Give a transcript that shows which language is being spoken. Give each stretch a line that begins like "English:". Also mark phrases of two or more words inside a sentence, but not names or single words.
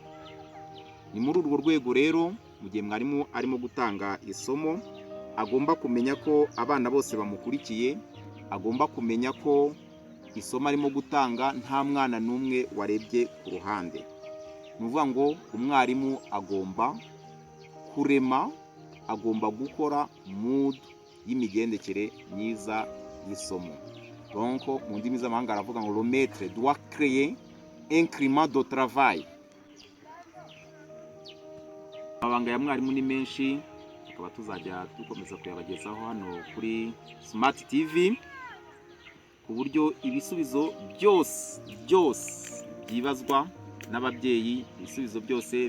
Kinyarwanda: Ni muri urwo rwego rero mu gihe mwarimu arimo gutanga isomo agomba kumenya ko abana bose bamukurikiye, agomba kumenya ko isomo arimo gutanga nta mwana n'umwe warebye ku ruhande. Ni ukuvuga ngo umwarimu agomba kurema, agomba gukora mood y'imigendekere myiza y'isomo. Donc mu ndimi z'amahanga aravuga ngo
French: le maître doit créer un climat de travail.
Kinyarwanda: Amabanga ya mwarimu ni menshi, tukaba tuzajya dukomeza kuyabagezaho hano kuri Smart TV, ku buryo ibisubizo byose byibazwa n'ababyeyi, ibisubizo byose